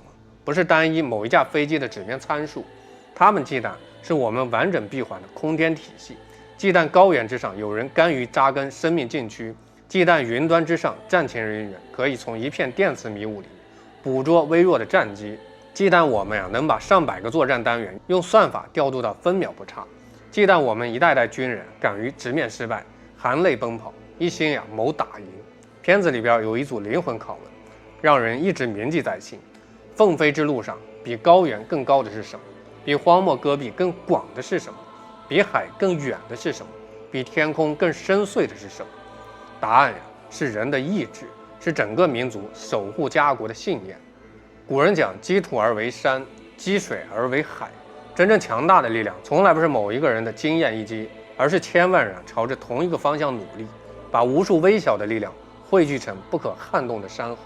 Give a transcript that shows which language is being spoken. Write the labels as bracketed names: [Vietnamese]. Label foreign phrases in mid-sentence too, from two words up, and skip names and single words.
[Chinese] 不是單一某一架飛機的紙面參數，他們忌憚是我們完整閉環的空天體系，忌憚高原之上有人甘於扎根生命禁區，忌憚雲端之上戰情人員可以從一片電磁迷霧裡捕捉微弱的戰機，忌憚我們能把上百個作戰單元用算法調度到分秒不差，忌憚我們一代代軍人敢於直面失敗，含淚奔跑，一心謀打贏。片子裡邊有一組靈魂拷問，讓人一直銘記在心。鳳飛之路上，比高原更高的是什麼？比荒漠戈壁更廣的是什麼？比海更遠的是什麼？比天空更深邃的是什麼？答案是人的意志，是整個民族守護家國的信念。古人講，積土而為山，積水而為海， 真正強大的力量，從來不是某一個人的经驗一击，而是千萬人朝着同一個方向努力，把無數微小的力量匯聚成不可撼動的山河。